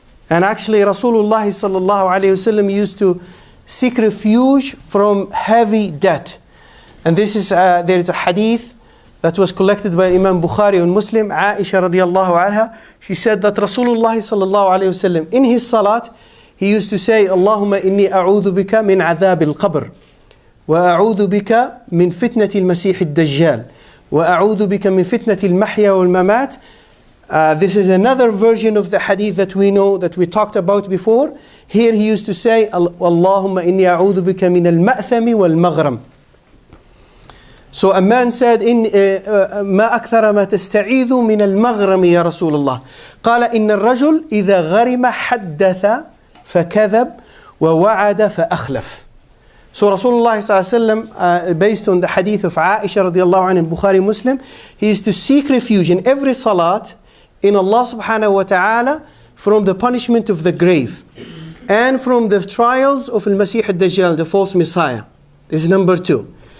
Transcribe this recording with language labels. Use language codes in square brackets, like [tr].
[en] And actually Rasulullah ﷺ used to seek refuge from heavy debt. And this is there is a hadith that was collected by Imam Bukhari and Muslim, Aisha radiallahu anha. She said that Rasulullah ﷺ in his salat, he used to say, [ar] Allahumma inni a'udhu bika min adhab al-qabr. وأعوذ بك من فتنة المسيح الدجال وأعوذ بك من فتنة المحيا والممات. [en] This is another version of the hadith that we know, that we talked about before. Here he used to say, [ar] Allahumma inni a'udhu bika min al-ma'thami wal-maghram. [en] So a man said, [ar] ما أكثر ما تستعيذ من المغرم يا رسول الله. قال إن الرجل إذا غرم حدث فكذب ووعد فأخلف. [en] So Rasulullah ﷺ, based on the hadith of Aisha radiallahu anha in Bukhari Muslim, he used to seek refuge in every salat in Allah subhanahu wa ta'ala from the punishment of the grave and from the trials of al-Masih al-Dajjal, the false Messiah. This is number 2.